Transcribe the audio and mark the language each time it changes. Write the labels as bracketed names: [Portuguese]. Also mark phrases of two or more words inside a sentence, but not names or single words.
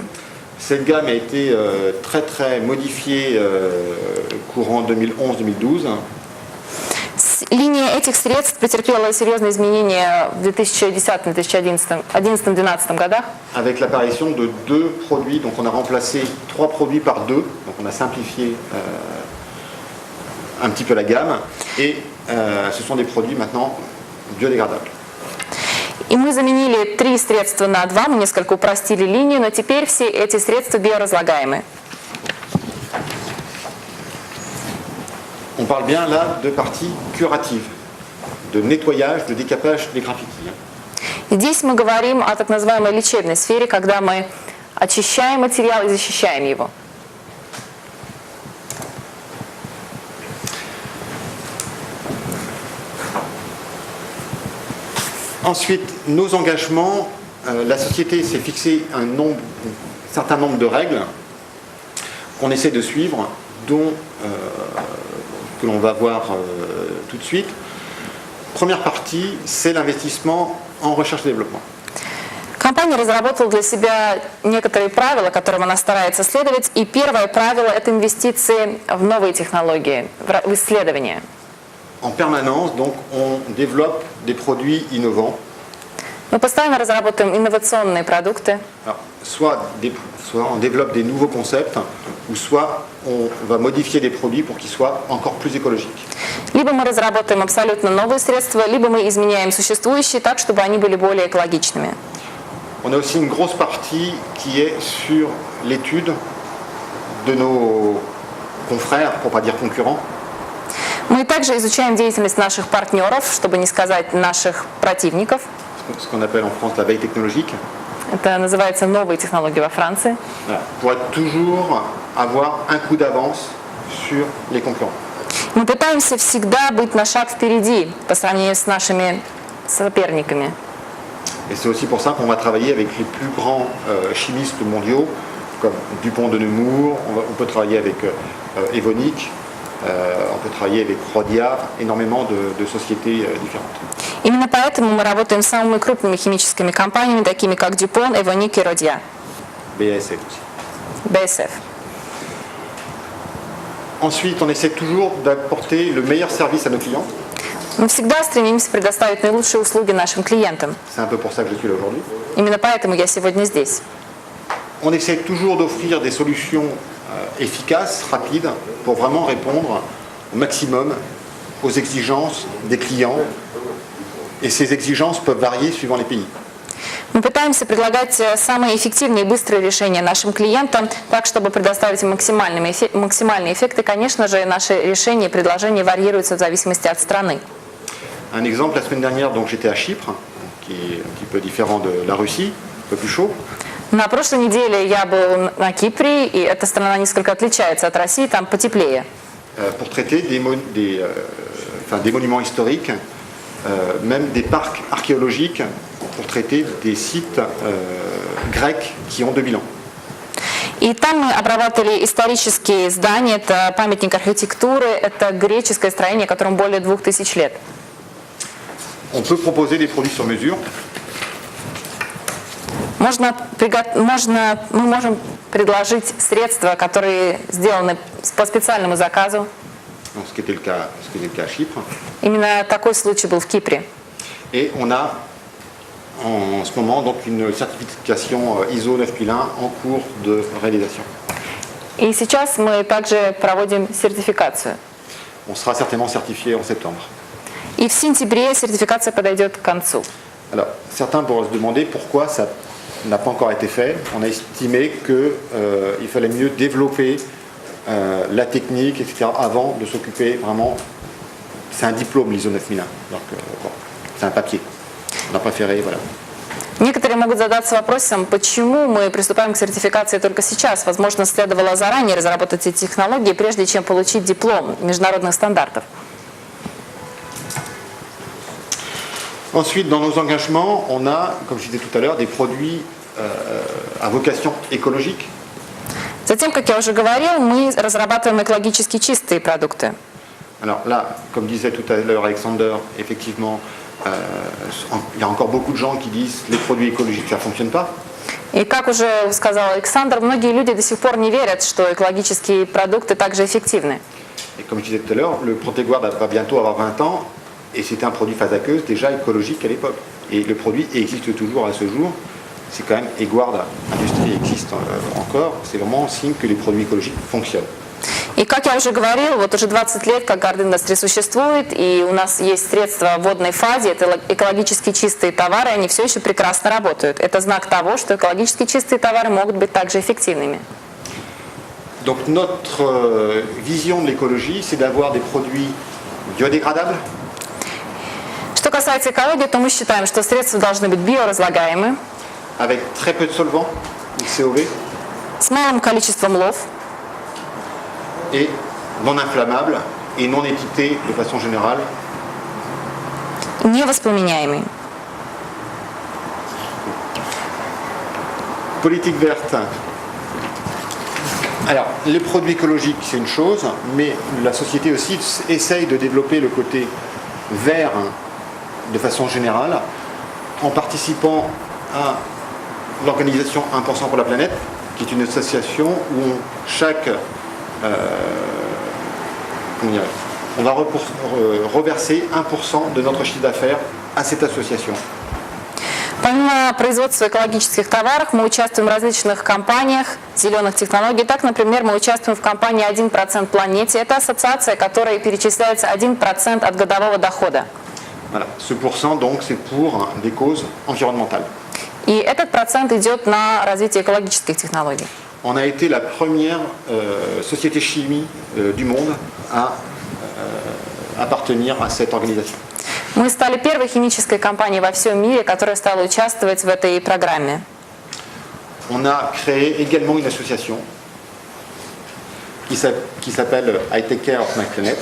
[French] Cette gamme a été très très modifiée courant 2011-2012. [Russian] Линия этих средств претерпела серьезные изменения в 2010-2011-2012 годах. [French] Avec l'apparition de 2 produits, donc on a remplacé 3 produits par 2, donc on a simplifié un petit peu la gamme, et ce sont des produits maintenant biodégradables. [Russian] И мы заменили 3 средства на 2, мы несколько упростили линию, но теперь все эти средства биоразлагаемы. [French] On parle bien là de partie curative, de nettoyage, de décapage des graffitis. [Russian] Здесь мы говорим о так называемой лечебной сфере, когда мы очищаем материал и защищаем его. [French] Ensuite, nos engagements, la société s'est fixé un certain nombre de règles qu'on essaie de suivre, dont que l'on va voir tout de suite. Première partie, c'est l'investissement en recherche et développement. [Russian] Компания разработала для себя некоторые правила, которым она старается следовать. И первое правило – это инвестиции в новые технологии, в исследования. [French] En permanence, donc, on développe des produits innovants. [Russian] Мы постоянно разработаем инновационные продукты. [French] Alors, soit on développe des nouveaux concepts, ou soit on va modifier des produits pour qu'ils soient encore plus écologiques. [Russian] Либо мы разработаем абсолютно новые средства, либо мы изменяем существующие так, чтобы они были более экологичными. [French] On a aussi une grosse partie qui est sur l'étude de nos confrères, pour ne pas dire concurrents. [Russian] Мы также изучаем деятельность наших партнеров, чтобы не сказать наших противников. [French] Ce qu'on appelle en France la veille technologique. [Russian] Это называется новые технологии во Франции. [French] Voilà. Pour être toujours avoir un coup d'avance sur les concurrents. [Russian] Мы пытаемся всегда быть на шаг впереди по сравнению с нашими соперниками. [French] Et c'est aussi pour ça qu'on va travailler avec les plus grands chimistes mondiaux, comme Dupont de Nemours, on peut travailler avec Evonik, on peut travailler avec Rhodia, énormément de sociétés différentes. [Russian] Именно поэтому мы работаем с самыми крупными химическими компаниями, такими как Dupont, Evonik и Rhodia. [French] BASF aussi. BASF. Ensuite, on essaie toujours d'apporter le meilleur service à nos clients. [Russian] Мы всегда стремимся предоставить наилучшие услуги нашим клиентам. [French] C'est un peu pour ça que je suis là aujourd'hui. [Russian] Именно поэтому я сегодня здесь. [French] On essaie toujours d'offrir des solutions efficaces, rapides, pour vraiment répondre au maximum aux exigences des clients. Et ces exigences peuvent varier suivant les pays. [Russian] Мы пытаемся предлагать самые эффективные и быстрые решения нашим клиентам, так, чтобы предоставить им максимальные эффекты. Конечно же, наши решения и предложения варьируются в зависимости от страны. [French] Un exemple, la semaine dernière, donc, j'étais à Chypre, qui est un petit peu différent de la Russie, un peu plus chaud. [Russian] На прошлой неделе я был на Кипре, и эта страна несколько отличается от России, там потеплее. [French] Pour traiter des monuments historiques, même des parcs archéologiques, pour traiter des sites grecs qui ont 2000 ans. [Russian] И там мы обрабатывали исторические здания, это памятник архитектуры, это греческое строение, которому более 2000 лет. [French] On peut proposer des produits sur mesure. [Russian] Мы можем предложить средства, которые сделаны по специальному заказу. [French] Ce qui était le cas à Chypre. [Russian] Именно такой случай был в Кипре. [French] Et on a en ce moment donc une certification ISO 9001 en cours de réalisation. [Russian] И сейчас мы также проводим сертификацию. [French] On sera certainement certifié en septembre. [Russian] И в сентябре сертификация подойдет к концу. [French] Alors, certains pourraient se demander pourquoi ça n'a pas encore été fait. On a estimé qu'il fallait mieux développer la technique, etc., avant de s'occuper vraiment. C'est un diplôme, l'ISO 9001. Donc, bon, c'est un papier. On a préféré, voilà. [Russian] Некоторые могут задаться вопросом, почему мы приступаем к сертификации только сейчас. Возможно, следовало заранее разработать эти технологии, прежде чем получить диплом международных стандартов. [French] Ensuite, dans nos engagements, on a, comme je disais tout à l'heure, des produits à vocation écologique. [Russian] Затем, как я уже говорил, мы разрабатываем экологически чистые продукты. [French] Alors là, comme disait tout à l'heure Alexander, effectivement, il y a encore beaucoup de gens qui disent que les produits écologiques, ça ne fonctionne pas. [Russian] И как уже сказал Александр, многие люди до сих пор не верят, что экологические продукты также эффективны. [French] Et comme je disais tout à l'heure, le Protéguard va bientôt avoir 20 ans et c'était un produit phase aqueuse déjà écologique à l'époque. Et le produit existe toujours à ce jour. C'est quand même Eguard Industrie existe encore. C'est vraiment un signe que les produits écologiques fonctionnent. [Russian] И как я уже говорил, вот уже 20 лет, как Guard Industry существует, и у нас есть средства в водной фазе, это экологически чистые товары, они все еще прекрасно работают. Это знак того, что экологически чистые товары могут быть также эффективными. [French] Donc notre vision de l'écologie, c'est d'avoir des produits biodégradables. [Russian] Что касается экологии, то мы считаем, что средства должны быть биоразлагаемы, [French] Avec très peu de solvants, ou COV, [Russian] с малым количеством лов, [French] et non inflammables et non étiquetés de façon générale. [Russian] невоспламеняемые. [French] Politique verte. Alors, les produits écologiques, c'est une chose, mais la société aussi essaye de développer le côté vert de façon générale en participant à l'organisation 1% pour la planète, qui est une association où on va reverser 1% de notre chiffre d'affaires à cette association. [Russian] Помимо производства экологических товаров, мы участвуем в различных компаниях зеленых технологий. Так, например, мы участвуем в компании «1% планете». Это ассоциация, которой перечисляется 1% от годового дохода. [French] Voilà. Ce pourcent, donc, c'est pour des causes environnementales. [Russian] И этот процент идет на развитие экологических технологий. [French] On a été la première société chimie du monde à appartenir à cette organisation. [Russian] Мы стали первой химической компанией во всем мире, которая стала участвовать в этой программе. [French] On a créé également une association qui s'appelle I Take Care of My Planet.